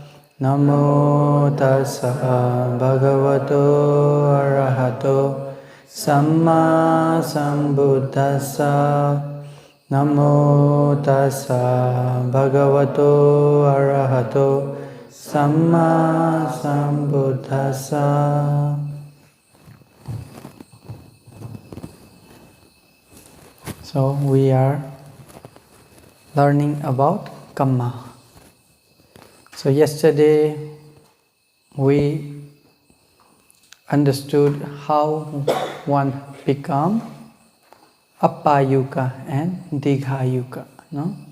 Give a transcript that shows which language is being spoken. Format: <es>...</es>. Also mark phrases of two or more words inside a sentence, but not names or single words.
<pi>Namo tassa bhagavato arahato samma sambuddhassa. Namo tassa bhagavato arahato samma sambuddhassa.</pi> <en>So we are learning about karma. So yesterday we understood how one become Appayuka and Dighayuka, no?</en>